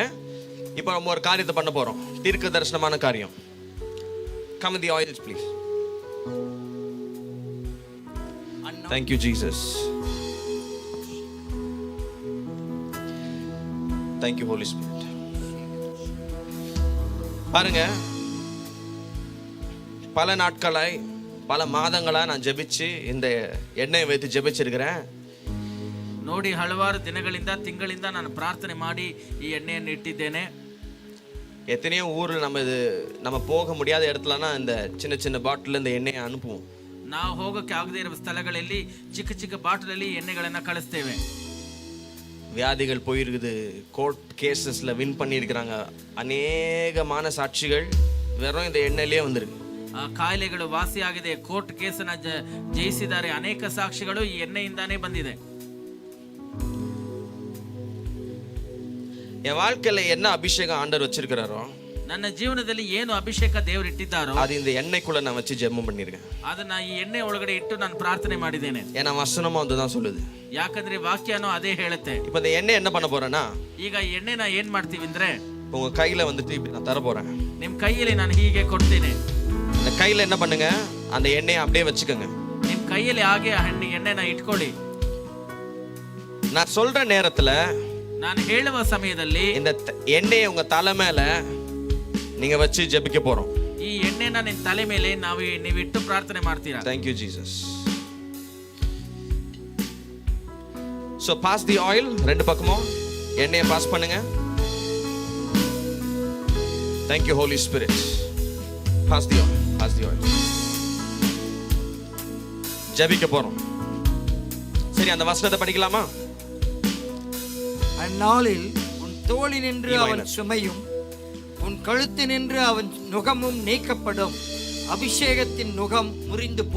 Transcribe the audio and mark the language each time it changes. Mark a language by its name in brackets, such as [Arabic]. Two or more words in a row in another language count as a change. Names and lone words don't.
[Tamil] இப்போ நம்ம ஒரு காரியத்தை பண்ண போறோம், தீர்க்க தரிசனமான காரியம். [English] Come with the oils please. Thank you Jesus. Thank you Holy Spirit. [Tamil] பாருங்க, பல நாட்களாய், பல மாதங்களா நான் ஜெபிச்சு இந்த எண்ணெயை வைத்து ஜெபிச்சிருக்கிறேன். [Kannada] ನೋಡಿ, ಹಲವಾರು ದಿನಗಳಿಂದ, ತಿಂಗಳಿಂದ ನಾನು ಪ್ರಾರ್ಥನೆ ಮಾಡಿ ಈ ಎಣ್ಣೆಯನ್ನು ಇಟ್ಟಿದ್ದೇನೆ. [Tamil] எத்தனையோ ஊர்ல நம்ம போக முடியாத இடத்துலனா இந்த சின்ன சின்ன பாட்டில் இந்த எண்ணெயை அனுப்புவோம். [Kannada] ನಾವು ಹೋಗಕ್ಕೆ ಆಗದೇ ಇರುವ ಸ್ಥಳಗಳಲ್ಲಿ ಚಿಕ್ಕ ಚಿಕ್ಕ ಬಾಟಲಲ್ಲಿ ಎಣ್ಣೆಗಳನ್ನ ಕಳಿಸ್ತೇವೆ. [Tamil] வியாதிகள் போயிருக்குது, [English] court cases [Tamil] வின் பண்ணியிருக்கிறாங்க, அநேகமான சாட்சிகள் வெறும் இந்த எண்ணெயிலே வந்திருக்கு. [Kannada] ಕಾಯಿಲೆಗಳು ವಾಸಿಯಾಗಿದೆ, [English] court case [Kannada] ಜಯಿಸಿದ್ದಾರೆ, ಅನೇಕ ಸಾಕ್ಷಿಗಳು ಈ ಎಣ್ಣೆಯಿಂದಾನೇ ಬಂದಿದೆ. [Tamil] என் வாழ்க்கையில என்ன அபிஷேகம் ஆண்டவர் வச்சிருக்கிறாரோ, [Kannada] ನನ್ನ ಜೀವನದಲ್ಲಿ ಏನು ಅಭಿಷೇಕ ದೇವರು ಇಟ್ಟಿದ್ದಾರೋ [Tamil] அது இந்த எண்ணெய்க்குள்ள நான் வச்சு ஜெபம் பண்ணிருக்கேன். [Kannada] ಅದನ್ನ ಈ ಎಣ್ಣೆ ಒಳಗಡೆ ಇಟ್ಟು ನಾನು ಪ್ರಾರ್ಥನೆ ಮಾಡಿದ್ದೇನೆ. [Tamil] ஏன்னா வசனமும் அதுதான் சொல்லுது. [Kannada] ಯಾಕಂದ್ರೆ ವಾಕ್ಯನೂ ಅದೇ ಹೇಳುತ್ತೆ. [Tamil] இப்போ இந்த எண்ணெய் என்ன பண்ண போறேன்னா, [Kannada] ಈಗ ಎಣ್ಣೆನ ಏನ್ ಮಾಡ್ತೀವಿ ಅಂದ್ರೆ, [Tamil] உங்க கையில வந்துட்டு இப்படி நான் தர போறேன். [Kannada] ನಿಮ್ ಕೈಯಲ್ಲಿ ನಾನು ಹೀಗೆ ಕೊಡ್ತೇನೆ. [Tamil] இந்த கையில என்ன பண்ணுங்க, அந்த எண்ணெயை அப்படியே வச்சுக்கோங்க. [Kannada] ನಿಮ್ ಕೈಯಲ್ಲಿ ಹಾಗೆ ಎಣ್ಣೆನ ಇಟ್ಕೊಳ್ಳಿ. [Tamil] நான் சொல்ற நேரத்துல [Kannada] ನಾನು ಹೇಳುವ ಸಮಯದಲ್ಲಿ [Tamil] இந்த எண்ணெயை உங்க தலை மேல நீங்க வச்சு ஜெபிக்க போறோம். [Kannada] ಈ ಎಣ್ಣೆನ ನಿನ್ನ ತಲೆ ಮೇಲೆ ನೀವು ಇಟ್ಟು ಪ್ರಾರ್ಥನೆ ಮಾಡ್ತೀರಾ. [English] Thank you Jesus. So pass the oil, [Tamil] ரெண்டு பக்கமும் எண்ணெயை பாஸ் பண்ணுங்க. [English] Thank you Holy Spirit. Pass the oil, pass the oil. [Tamil] ஜெபிக்க போறோம். சரி, அந்த வசனத்தை படிக்கலாமா? அந்நாளில் உன் தோளினின்று அவன் சுமையும் உன் கழுத்தினின்று அவன் நுகமும் நீக்கப்படும். அபிஷேகத்தின் நுகம் முறிந்து போ.